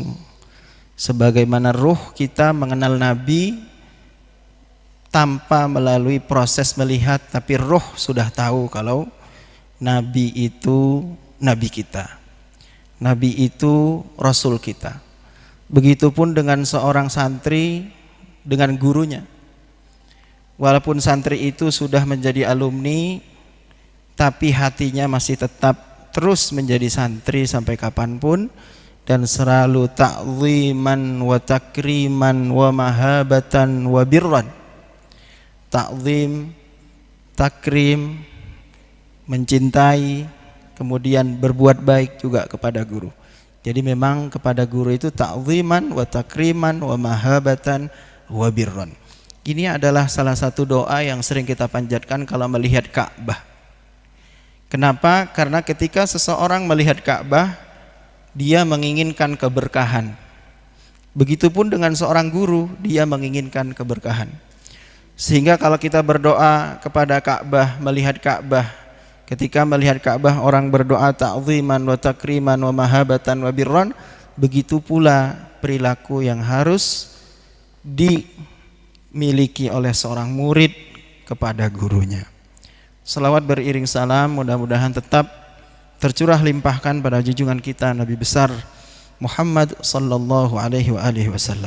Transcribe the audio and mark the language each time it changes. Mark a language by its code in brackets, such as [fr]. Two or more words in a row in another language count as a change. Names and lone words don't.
[id] Sebagaimana ruh kita mengenal Nabi tanpa melalui proses melihat, tapi ruh sudah tahu kalau Nabi itu Nabi kita, Nabi itu Rasul kita. Begitupun dengan seorang santri dengan gurunya. Walaupun santri itu sudah menjadi alumni, tapi hatinya masih tetap terus menjadi santri sampai kapanpun dan selalu [ar] تعظيما وتكريما ومحبة وبرا. [id] Ta'zim, takrim, mencintai, kemudian berbuat baik juga kepada guru. Jadi memang kepada guru itu [ar] تعظيما وتكريما ومحبة وبرا. [id] Ini adalah salah satu doa yang sering kita panjatkan kalau melihat Ka'bah. Kenapa? Karena ketika seseorang melihat Ka'bah, dia menginginkan keberkahan. Begitupun dengan seorang guru, dia menginginkan keberkahan. Sehingga kalau kita berdoa kepada Ka'bah, melihat Ka'bah, ketika melihat Ka'bah orang berdoa [ar] تعظيما وتكريما ومحبة وبرا, [id] begitu pula perilaku yang harus dimiliki oleh seorang murid kepada gurunya. Salawat beriring salam mudah-mudahan tetap tercurah limpahkan pada junjungan kita Nabi besar Muhammad [ar] صلى الله عليه وسلم.